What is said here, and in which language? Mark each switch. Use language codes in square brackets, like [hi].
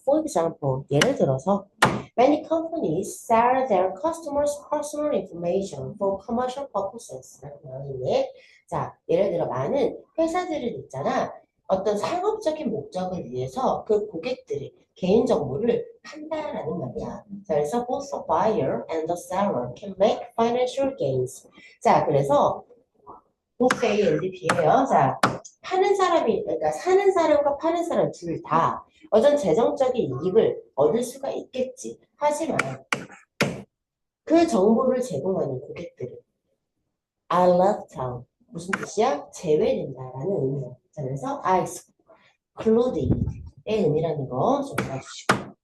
[en] For example, [ko] 예를 들어서 [en] Many companies sell their customers' personal information for commercial purposes. [ko] 자, 예를 들어 많은 회사들은 있잖아. 어떤 상업적인 목적을 위해서 그 고객들의 개인정보를 판다라는 말이야. 자, 그래서 [en] both the buyer and the seller can make financial gains. [ko] 자, 그래서 both A and B예요. 자, 파는 사람이, 그러니까 사는 사람과 파는 사람 둘 다 어떤 재정적인 이익을 얻을 수가 있겠지. 하지만 그 정보를 제공하는 고객들은 [en] are left out. [ko] 무슨 뜻이야? 제외된다라는 의미야. 자, 그래서 [en] are excluded [ko] 의 의미라는 거 좀 알아주시고.